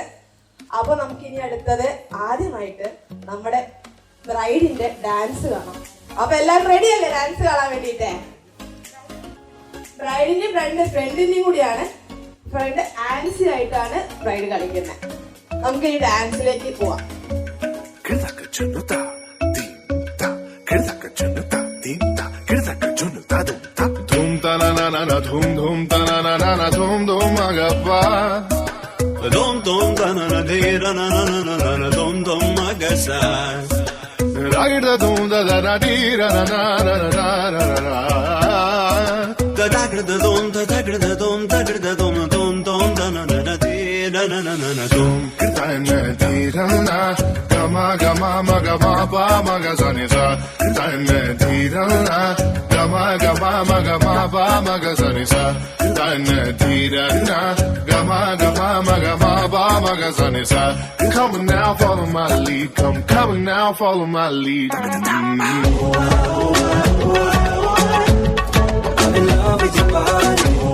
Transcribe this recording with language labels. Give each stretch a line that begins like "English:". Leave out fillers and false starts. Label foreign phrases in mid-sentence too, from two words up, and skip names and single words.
Malayalam: അപ്പൊ നമുക്ക് ഇനി അടുത്തത് ആദ്യമായിട്ട് നമ്മുടെ
English: bride's dance
Malayalam: കാണാം. അപ്പൊ എല്ലാവരും റെഡി അല്ലേ ഡാൻസ് കാണാൻ വേണ്ടിട്ട്? ബ്രൈഡിന്റെയും ഫ്രണ്ടിന്റെയും കൂടിയാണ്. ഫ്രണ്ട് ആൻസി ആയിട്ടാണ് ബ്രൈഡ് കളിക്കുന്നത്. നമുക്ക് ഈ ഡാൻസിലേക്ക് പോവാം. Dhum dhum tanana dhum dhum agappa dhum dhum tanana dhira na na na na na dhum dhum agasa ragda dhum da da da dhira na na na na na na da dagda dhum da dagda dhum dagda dhum dhum dhum da na na na dhira na na na na dhum kirtana dhira na gama gama maga ma pa maga sa ni sa kirtana dhira na gama gama maga ma pa maga sa ni sa kirtana dhira na gama gama maga ma pa maga sa ni sa
English: come now follow my lead come now follow my lead I'm in love with your body